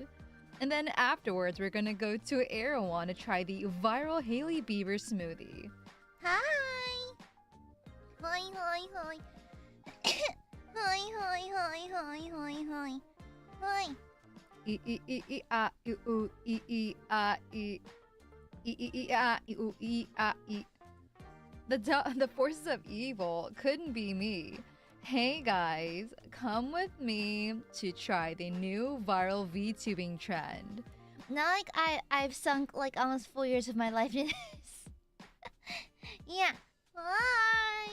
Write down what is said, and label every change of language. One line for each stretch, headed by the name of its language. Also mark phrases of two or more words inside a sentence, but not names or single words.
English: And then afterwards, we're gonna go to Erewhon to try the viral Hailey Bieber smoothie. Hi! Hi, hi, hi. Hi, hi, hi, hi, hi, hi. Hi. E e e e a e u e e a e e e e a e u e a e. The forces of evil couldn't be me. Hey guys, come with me to try the new viral VTubing trend. Not like I've sunk like almost 4 years of my life in this. Yeah. Hi.